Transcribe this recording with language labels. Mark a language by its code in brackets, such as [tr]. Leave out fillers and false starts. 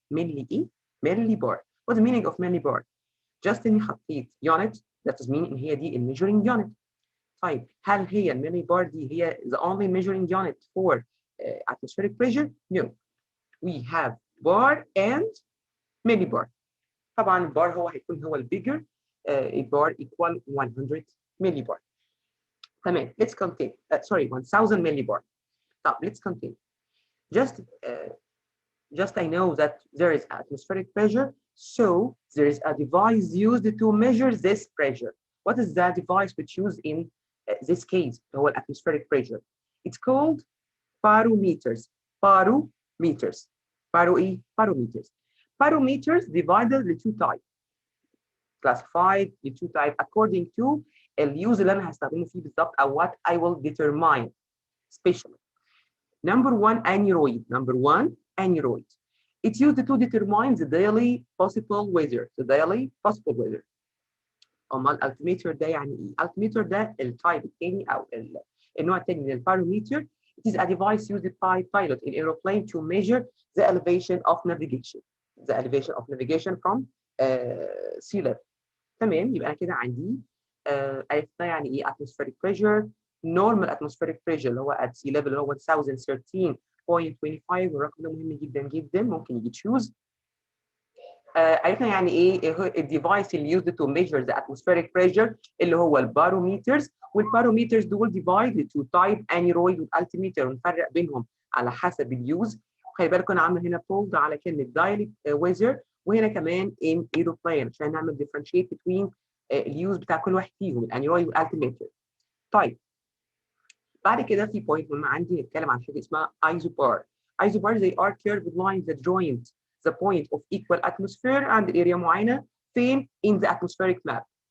[en] Milli [ar] إيه؟ [en] millibar. What's the meaning of millibar? Just [ar] إني حطيت [en] unit, that is mean [ar] إن هي دي [en] measuring unit. [ar] طيب هل هي الملي بار دي هي [en] the only measuring unit for atmospheric pressure? No. We have bar and millibar. [ar] طبعا البار هو هيكون هو البيجر. [en] البار equal 100 millibar. [ar] تمام. [en] Let's continue. Sorry, 1000 millibar. [ar] طب [en] let's continue. Just I know that there is atmospheric pressure, so there is a device used to measure this pressure. What is that device which used in this case [ar] هو [en] atmospheric pressure? It's called barometers. Barometers. Barometers. Barometers divided into 2 types. Classified into 2 types according to [ar] اليوز اللي انا هستخدمه فيه بالظبط او [en] what I will determine specially. Number 1, aneroid. Number 1, aneroid. It's used to determine the daily possible weather. The daily possible weather. [ar] امال altimeter ده يعني ايه؟ altimeter ده التايب الثاني او النوع الثاني من البارومتر. [en] It is a device used by pilot in aeroplane to measure the elevation of navigation. The elevation of navigation from sea level. [ar] تمام. يبقى انا كده عندي عرفنا يعني ايه atmospheric pressure. [en] normal atmospheric pressure [ar] اللي هو [en] at sea level اللي هو 1013.25. [ar] الرقم ده مهم جدا جدا، ممكن يجي تشوز. عرفنا يعني ايه الديفايس اللي [en] used to measure the atmospheric pressure [ar] اللي هو الباروميترز. والباروميترز دول divide to type aneroid والالتيميتر، ونفرق بينهم على حسب اليوز. خلي بالكم انا عامل هنا بولد على كلمه دايلكت ويزر، وهنا كمان [en] in aeroplane [ar] عشان نعمل [en] differentiate between [ar] اليوز بتاع كل واحد فيهم الانيرويد والالتيميتر. طيب بعد كده في بوينت مهمه عندي نتكلم عن حاجه اسمها ايزوبار. [en] ايزوبار they are curved lines that join the point of equal atmosphere and area [ar] معينة فين [en] in the atmospheric map.